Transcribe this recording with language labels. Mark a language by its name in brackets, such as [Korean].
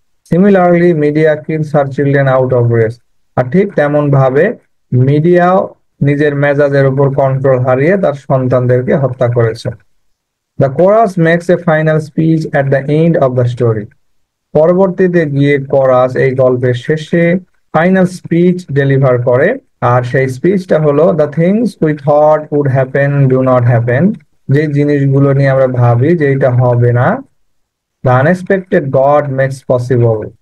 [English] Similarly, Medea kills her children out of rest. [Bangla] আর ঠিক তেমন ভাবে মিডিয়াও নিজের মেজাজের উপর কন্ট্রোল হারিয়ে তার সন্তানদেরকে হত্যা করেছে। [English] The chorus makes a final speech at the end of the story. [Bangla] পরবর্তীতে গিয়ে কোরাস এই গল্পের শেষে ফাইনাল স্পিচ ডেলিভার করে, আর সেই স্পিচটা হলো, [English] The things we thought would happen do not happen. [Bangla] যে জিনিসগুলো নিয়ে আমরা ভাবি যে এটা হবে না, [English] The unexpected God makes possible.